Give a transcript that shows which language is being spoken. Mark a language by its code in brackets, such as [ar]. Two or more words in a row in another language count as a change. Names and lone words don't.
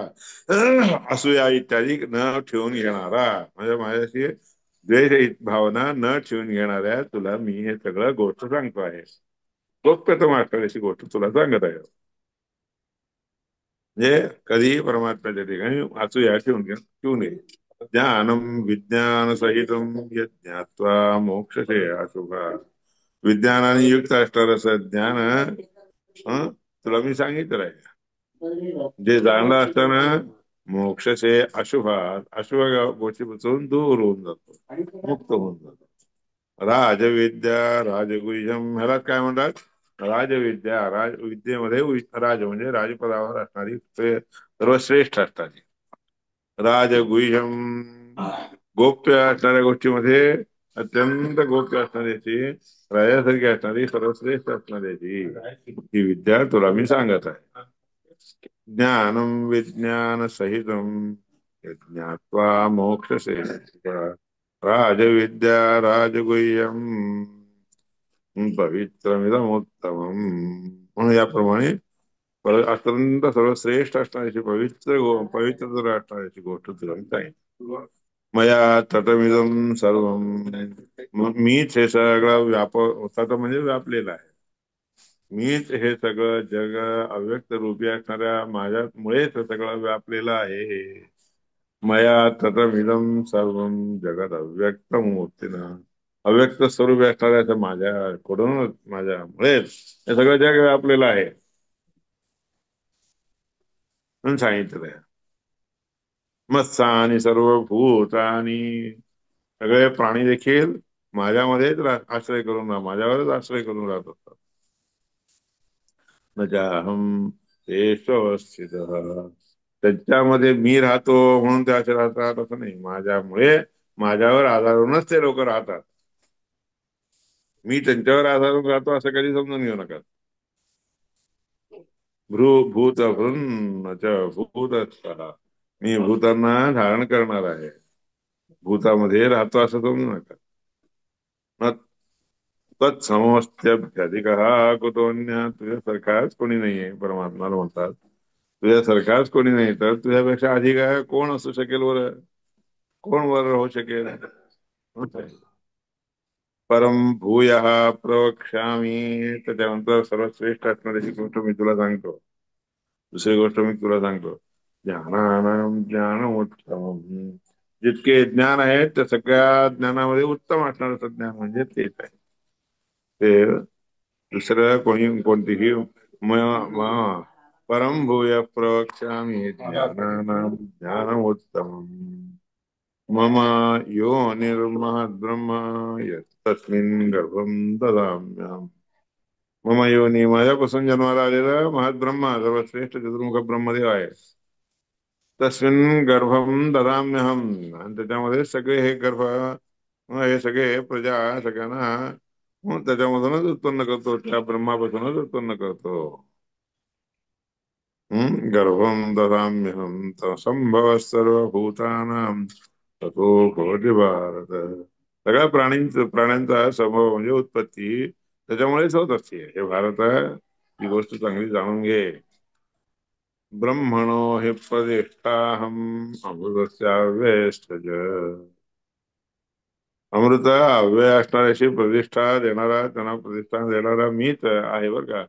[mr] असूया इत्यादी न ठेवून घेणारा म्हणजे माझ्याशी द्वेष भावना न ठेवून घेणाऱ्या तुला मी हे सगळं गोष्ट सांगतो आहे. गोप्यतम असणारी गोष्ट तुला सांगत आहे. म्हणजे कधीही परमात्म्याच्या ठिकाणी असूया ठेवून घे. [sa] ज्ञानम विज्ञान सहितम ज्ञात्वा मोक्षसे अशुभा. [mr] विज्ञानाने युक्त असणारं असं ज्ञान तुला मी सांगितलं आहे. जे जाणलं असताना [sa] मोक्षसे अशुभात, [mr] अशुभ गोष्टीपासून दूर होऊन जातो, मुक्त होऊन जातो. [sa] राजविद्या राजगुह्यम [mr] ह्याला काय म्हणतात? राजविद्या. राजविद्येमध्ये राज म्हणजे राजपदावर असणारी सर्वश्रेष्ठ असणारी. राजगुह्यम गोप्य असणाऱ्या गोष्टीमध्ये अत्यंत गोप्य असणाऱ्याची, राजासारखी असणारी, सर्वश्रेष्ठ असणाऱ्याची ही विद्या तुला मी सांगत आहे. [sa] ज्ञानम विज्ञान सहितम ज्ञात्वा मोक्षसे राजविद्या राजगुह्यम पवित्रमिदमुत्तमम्. [mr] म्हणून याप्रमाणे अत्यंत सर्वश्रेष्ठ असणाऱ्याची पवित्र असणाऱ्याची गोष्ट तुला मी सांगितली. [sa] मया ततमिदं सर्वं, [mr] मीच हे सगळं तत म्हणजे व्यापलेलं आहे. मीच हे सगळं जग अव्यक्त रूपी असणाऱ्या माझ्यामुळेच हे सगळं व्यापलेलं आहे. [sa] मया ततमिदं सर्वं जगत अव्यक्त मूर्तीना, [mr] अव्यक्त स्वरूपी असणाऱ्या माझ्याकडूनच माझ्यामुळेच हे सगळं जग व्यापलेलं आहे म्हणून सांगितलंय. [sa] मत्सानी सर्वभूतानी, [mr] सगळे प्राणी देखील माझ्यामध्येच आश्रय करून माझ्यावरच आश्रय करून राहत असतात. [sa] न चाहम तेष्वस्थित, [mr] त्यांच्यामध्ये मी राहतो म्हणून ते असे राहतात असं नाही. माझ्यामुळे माझ्यावर आधारूनच ते लोक राहतात. मी त्यांच्यावर आधारून राहतो असं कधी समजून घेऊ नका. [sa] भूत भृन्न च भूतस्थः, [mr] मी भूतांना धारण करणार आहे, भूतामध्ये राहतो असं समजू नका. [sa] न तत्समस्त्यभ्यधिक कुतोन्य, [mr] तुझ्यासारखाच कोणी नाहीये परमात्माला म्हणतात. तुझ्यासारखाच कोणी नाही तर तुझ्यापेक्षा अधिक आहे कोण असू शकेल वर, कोण वर राहू शकेल. [sa] परम भूय प्रवक्ष्यामी, [mr] त्याच्यानंतर सर्वश्रेष्ठ असणारी गोष्ट मी तुला सांगतो. दुसरी गोष्ट मी तुला सांगतो. [sa] ज्ञानानाम ज्ञानमुत्तमम्, [mr] जितके ज्ञान आहेत त्या सगळ्या ज्ञानामध्ये उत्तम असणारं ज्ञान म्हणजे तेच आहे. ते दुसरं कोणतीही [sa] परम भूय प्रवक्ष्यामी ज्ञानानाम ज्ञानमुत्तमम्, मम योनिर्महद्ब्रह्म यत्तस्मिन् गर्भं ददाम्यहम्. मम योनी, [mr] माझ्यापासून जन्माला आलेला महद्ब्रह्म, सर्वश्रेष्ठ चतुर्मुख ब्रह्मदेव आहे. [sa] तस्मिन् गर्भम ददाम्यहम, [mr] आणि त्याच्यामध्ये सगळे हे गर्भ, हे सगळे प्रजा सगळ्यांना त्याच्यामधूनच उत्पन्न करतो, त्या ब्रह्मापासूनच उत्पन्न करतो. [sa] गर्भम ददाम्यहम संभव सर्वभूतानां ततो भवति भारत, [mr] सगळ्या प्राण्यांचा संभव म्हणजे उत्पत्ती त्याच्यामुळेच होत असते. हे भारत, ही गोष्ट चांगली जाणून घे. [sa] ब्रह्मणो हि प्रतिष्ठाहम अमृतस्याव्ययश्च, [mr] अमृत अव्यय असणाऱ्याशी प्रतिष्ठा देणारा, त्यांना प्रतिष्ठा देणारा मीच आहे बरं का.